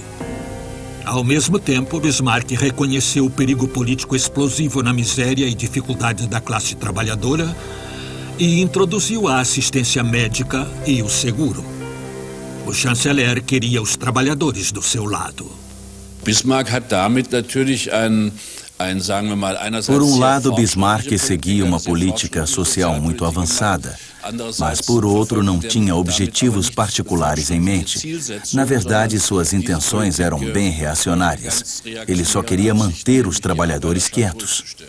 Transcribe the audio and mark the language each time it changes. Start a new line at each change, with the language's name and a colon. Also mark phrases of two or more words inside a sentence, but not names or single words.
Portuguese: Ao mesmo tempo, Bismarck reconheceu o perigo político explosivo na miséria e dificuldades da classe trabalhadora e introduziu a assistência médica e o seguro. O chanceler queria os trabalhadores do seu lado.
German: Bismarck hat damit natürlich
Portuguese: Por um lado, Bismarck seguia uma política social muito avançada, mas por outro não tinha objetivos particulares em mente. Na verdade, suas intenções eram bem reacionárias. Ele só queria manter os trabalhadores quietos.